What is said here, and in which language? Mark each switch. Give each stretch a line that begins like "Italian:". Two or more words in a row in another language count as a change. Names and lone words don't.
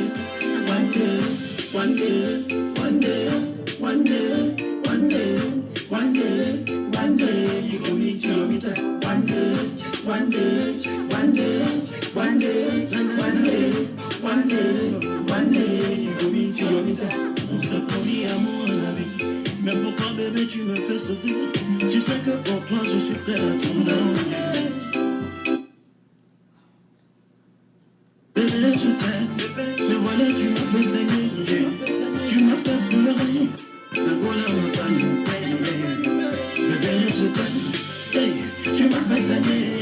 Nigerian Pidgin: One day, you go meet your meter. One day, you go meet your meter.
French: On se promet amour à la vie. Mais pourquoi bébé tu me fais sauter? Tu sais que pour toi je suis prêt à tout donner. Bébé je t'aime, mais voilà tu m'as fait saigner. Tu m'as fait pleurer. Le bonheur m'a pas nous payer. Bébé je t'aime, tu m'as fait saigner.